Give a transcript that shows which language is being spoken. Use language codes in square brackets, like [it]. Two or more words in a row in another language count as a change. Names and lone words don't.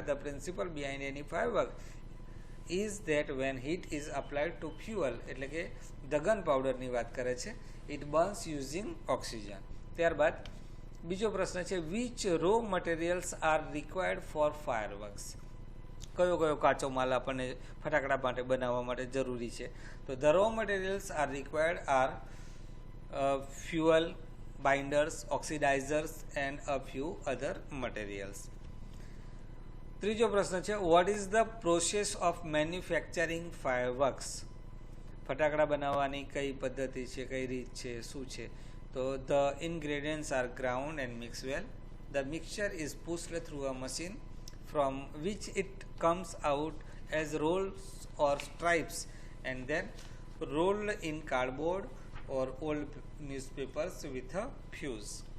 [en] The principle behind any firework is that when heat is applied to fuel, [gu] એટલે કે [en] the gun powder ની [gu] વાત કરે છે. [en] It burns using oxygen. [gu] ત્યારબાદ બીજો પ્રશ્ન છે [en] which raw materials are required for fireworks? [gu] કયો કયો કાચો માલ આપણને ફટાકડા માટે બનાવવા માટે જરૂરી છે? [en] તો the raw materials are required are fuel, binders, oxidizers and a few other materials. [gu] ત્રીજો પ્રશ્ન છે [en] what is the process of manufacturing fireworks? [gu] ફટાકડા બનાવવાની કઈ પદ્ધતિ છે, કઈ રીત છે, શું છે? [en] તો the ingredients are ground and mixed well. The mixture is pushed through a machine from which it comes out as rolls or stripes and then rolled in cardboard or old newspapers with a fuse.